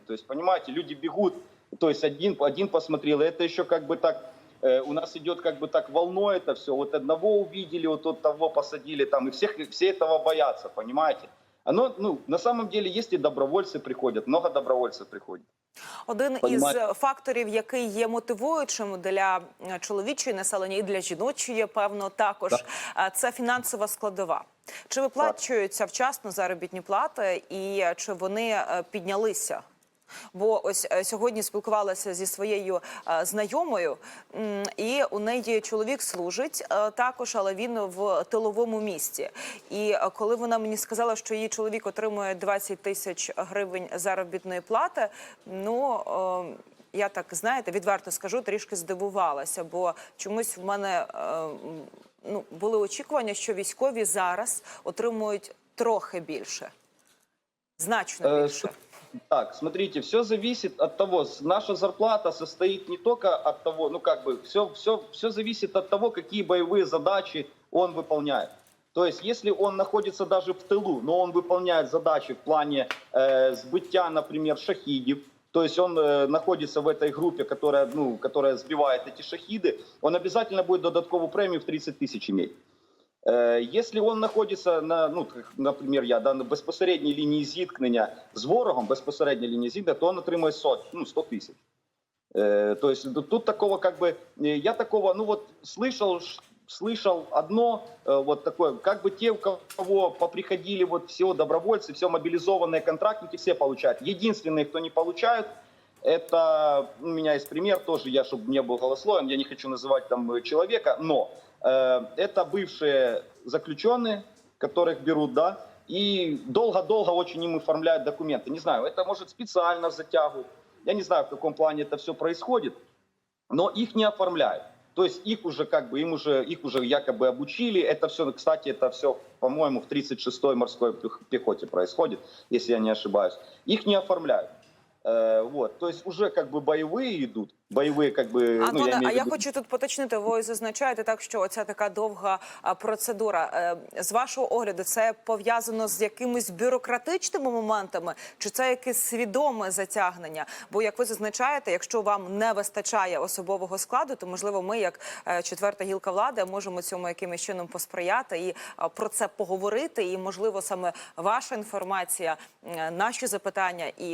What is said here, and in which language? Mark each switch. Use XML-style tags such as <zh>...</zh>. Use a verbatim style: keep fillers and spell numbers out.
<ru>То есть, понимаете, люди бегут, то есть один, один посмотрел, и это еще как бы так, э, у нас идет как бы так волной это все. Вот одного увидели, вот от того посадили, там, и всех, все этого боятся, понимаете. Оно, ну, на самом деле, есть и добровольцы приходят,</ru> <uk>много добровольців приходять. Один із факторів, який є мотивуючим для чоловічої населення і для жіночої, певно, також, це фінансова складова. Чи виплачуються вчасно заробітні плати і чи вони піднялися? Бо ось сьогодні спілкувалася зі своєю е, знайомою, м, і у неї чоловік служить е, також, але він в тиловому місті. І е, коли вона мені сказала, що її чоловік отримує двадцять тисяч гривень заробітної плати, ну, е, я так, знаєте, відверто скажу, трішки здивувалася, бо чомусь в мене е, ну, були очікування, що військові зараз отримують трохи більше, значно більше.</uk> <ru>Так, смотрите, все зависит от того, наша зарплата состоит не только от того, ну как бы, все, все, все зависит от того, какие боевые задачи он выполняет. То есть, если он находится даже в тылу, но он выполняет задачи в плане э, сбытия, например, шахидов, то есть он э, находится в этой группе, которая, ну, которая сбивает эти шахиды, он обязательно будет додатковую премию</ru> <uk>в тридцять тисяч</uk> <ru>иметь. Если он находится на,</ru> <uk>ну, например, я, да, на безпосередній лінії зіткнення з ворогом, безпосередній лінії зіткнення, то він отримує сто, ну, сто тисяч.</uk> <ru>Э, то есть тут такого, как бы, я такого, ну вот, слышал, слышал одно, вот такое, как бы те, у кого поприходили вот все добровольцы, все мобилизованные контрактники, все получают. Единственные, кто не получают, это, у меня есть пример тоже, я, чтобы не был голословен, я не хочу называть там человека, но... Это бывшие заключенные, которых берут, да, и долго-долго очень им оформляют документы. Не знаю, это может специально затягивают, я не знаю, в каком плане это все происходит, но их не оформляют. То есть их уже как бы, им уже, их уже якобы обучили. Это все, кстати, это все, по-моему, в тридцать шестой морской пехоте происходит, если я не ошибаюсь. Их не оформляют. Вот, то есть уже как бы боевые идут, боевые как бы...</ru> <uk>Антоне, ну, я а я ввиду... хочу тут поточнити, ви зазначаєте так, що оця така довга а, процедура. Е, з вашого огляду, це пов'язано з якимись бюрократичними моментами, чи це якесь свідоме затягнення? Бо, як ви зазначаєте, якщо вам не вистачає особового складу, то, можливо, ми, як е, четверта гілка влади, можемо цьому якимось чином посприяти і а, про це поговорити, і, можливо, саме ваша інформація, е, наші запитання і...</uk>